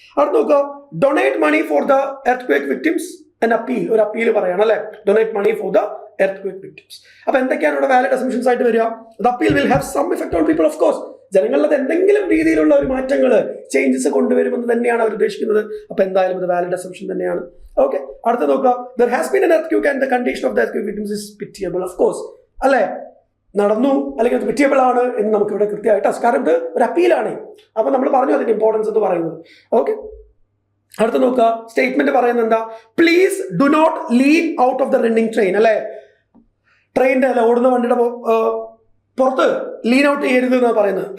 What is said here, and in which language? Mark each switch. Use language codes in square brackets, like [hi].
[ml] അടുത്ത് നോക്കുക, [en] Donate money for the earth victims. Appeal, [ml] ഒരു അപ്പീൽ പറയണം അല്ലെ, [en] Donate money for the earthquake victims. [ml] അപ്പൊ എന്തൊക്കെയാണ് ഇവിടെ വാലിഡ് അസംപ്ഷൻസ് ആയിട്ട് വരിക? [en] The appeal will have some effect on people. [ml] Of course ജനങ്ങളിൽ എന്തെങ്കിലും രീതിയിലുള്ള ഒരു മാറ്റങ്ങൾ, ചേഞ്ചസ് കൊണ്ടുവരുമെന്ന് തന്നെയാണ് അവർ ഉദ്ദേശിക്കുന്നത്. അപ്പൊ എന്തായാലും ഇത് വാലിഡ് അസംപ്ഷൻ തന്നെയാണ്. ഓക്കെ, അടുത്ത നോക്കുക, [en] there has been an earthquake and the condition of the earthquake victims is pitiable. [ml] Of course, അല്ലെ, നടന്നു അല്ലെങ്കിൽ അത് പിറ്റിയബിൾ ആണ് എന്ന് നമുക്ക് ഇവിടെ കൃത്യമായിട്ട്, കാരണം ഇത് ഒരു അപ്പീലാണ്. അപ്പൊ നമ്മൾ പറഞ്ഞു അതിന്റെ ഇമ്പോർട്ടൻസ് എന്ന് പറയുന്നത്. ഓക്കെ, അടുത്ത നോക്കുക, സ്റ്റേറ്റ്മെന്റ് പറയുന്നത് എന്താ? [en] Please do not lean out of the running train. [ml] അല്ലെ, ട്രെയിനിന്റെ അല്ല, ഓടുന്ന വണ്ടിയുടെ പുറത്ത് ലീൻ ഔട്ട് ചെയ്യരുത് എന്നാണ് പറയുന്നത്.